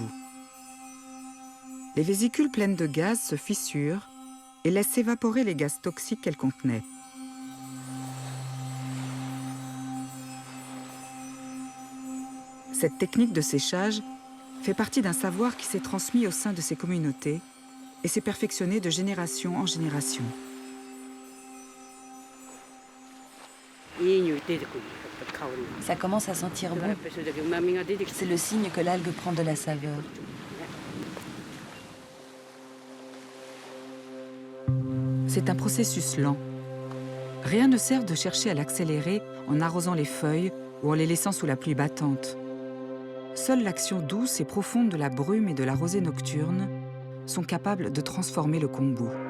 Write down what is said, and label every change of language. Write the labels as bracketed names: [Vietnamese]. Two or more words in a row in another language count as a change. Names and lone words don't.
[French] Les vésicules pleines de gaz se fissurent et laissent s'évaporer les gaz toxiques qu'elles contenaient. Cette technique de séchage fait partie d'un savoir qui s'est transmis au sein de ces communautés et s'est perfectionné de génération en génération. [Japanese] いい匂い出てくるやっぱり香りが [French] Ça commence à sentir [Japanese] だからや [French] bon. [Japanese] っぱりそれだけ旨味が出てきて [French] C'est le signe que l'algue prend de la saveur. C'est un processus lent. Rien ne sert de chercher à l'accélérer en arrosant les feuilles ou en les laissant sous la pluie battante. Seule l'action douce et profonde de la brume et de la rosée nocturne sont capables de transformer le kombu.